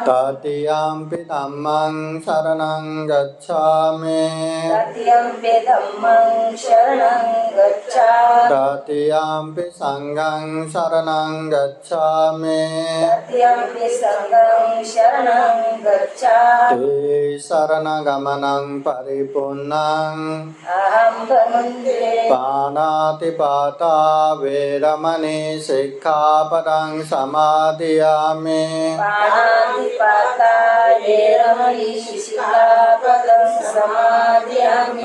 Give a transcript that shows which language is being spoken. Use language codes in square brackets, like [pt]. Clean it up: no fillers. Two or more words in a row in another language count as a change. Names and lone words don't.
[pi] तृतीयम्पि धम्मं शरणं गच्छामि। तृतीयम्पि धम्मं शरणं गच्छामि। तृतीयम्पि संघं शरणं गच्छामि। तृतीयम्पि संघं शरणं गच्छामि। शरणगमनं परिपूर्णं अहं वन्दे। पाणातिपाता वेरमणि सिक्खापदं समादियामि। पाणातिपाता वेरमणि सिक्खापदं समादियामि।